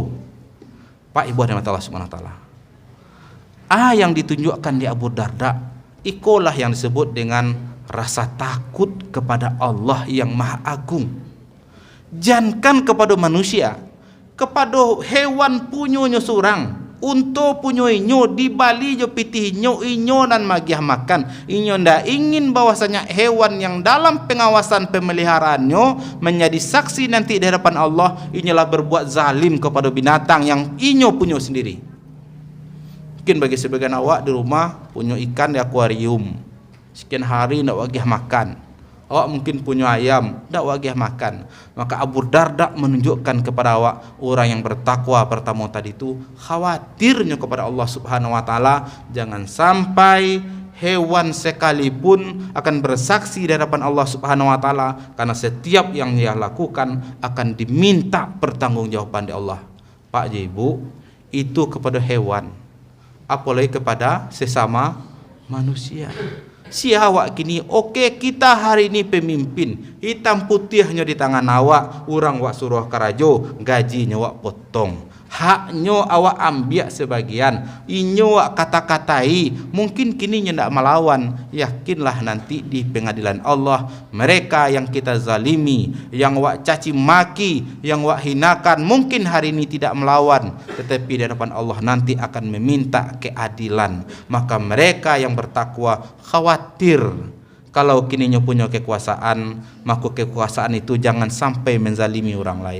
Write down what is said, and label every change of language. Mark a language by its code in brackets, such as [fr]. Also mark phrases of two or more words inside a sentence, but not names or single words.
[id] Pak Ibu dan [ar] Allah Subhanahu wa taala. [id] Yang ditunjukkan di Abu Darda, itulah yang disebut dengan rasa takut kepada Allah yang Maha Agung. Jangan kepada manusia, kepada hewan [min] punyonya surang. Unto punyo inyo di bali jo pitih inyo nan magiah makan. Inyo ndak [id] ingin bahwasanya hewan yang dalam pengawasan pemeliharaannya menjadi saksi nanti di hadapan Allah, inyolah berbuat zalim kepada binatang yang [min] inyo punyo [id] sendiri. Mungkin bagi sebagian awak di rumah punya ikan di akuarium, sekian hari [min] ndak wagih makan. [id] Awak mungkin punya ayam, [min] ndak wagih makan. [id] Maka Abu Darda menunjukkan kepada awak, orang yang bertakwa pertama tadi itu khawatirnya kepada [ar] Allah Subhanahu wa taala, [id] jangan sampai hewan sekalipun akan bersaksi di hadapan [ar] Allah Subhanahu wa taala, [id] karena setiap yang dia lakukan akan diminta pertanggungjawaban di Allah. Pak Ibu, itu kepada hewan, apalagi kepada sesama manusia. [min] Si awak kini, [id] oke, kita hari ini pemimpin, hitam putihnya di tangan awak, [min] orang wak suruh karajo, gajinya wak potong, haknya awak ambil sebagian, inyo wak kata-katai, mungkin kini ndak melawan. [id] Yakinlah nanti di pengadilan Allah, mereka yang kita zalimi, yang wak caci maki, yang wak hinakan, mungkin hari ini tidak melawan, tetapi di hadapan Allah nanti akan meminta keadilan. Maka mereka yang bertakwa khawatir kalau kini nyo punya kekuasaan, maka kekuasaan itu jangan sampai menzalimi orang lain.